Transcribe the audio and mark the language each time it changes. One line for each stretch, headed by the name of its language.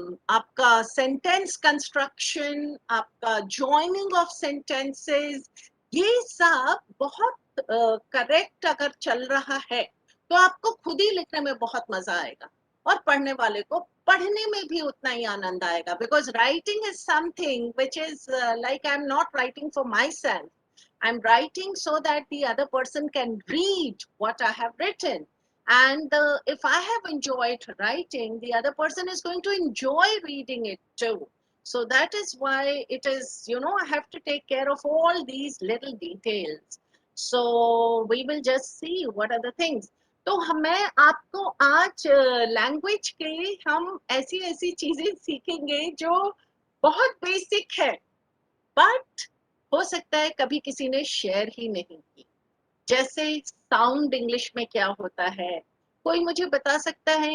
Hindi: आपका sentence construction, आपका joining of sentences, ये सब बहुत करेक्ट अगर चल रहा है तो आपको खुद ही लिखने में बहुत मजा आएगा और पढ़ने वाले को पढ़ने में भी उतना ही आनंद आएगा।
English: because writing is something which is
Hindi: like
English: I am not writing for myself, I'm writing so that the other person can read what I have written. And if I have enjoyed writing, the other person is going to enjoy reading it too. So that is why it is, I have to take care of all these little details. So we will just see what are the things.
Hindi: तो मैं आपको आज language के हम ऐसी ऐसी चीजें सीखेंगे जो बहुत बेसिक है, बट हो सकता है कभी किसी ने शेयर ही नहीं की। जैसे साउंड इंग्लिश में क्या होता है, कोई मुझे बता सकता है?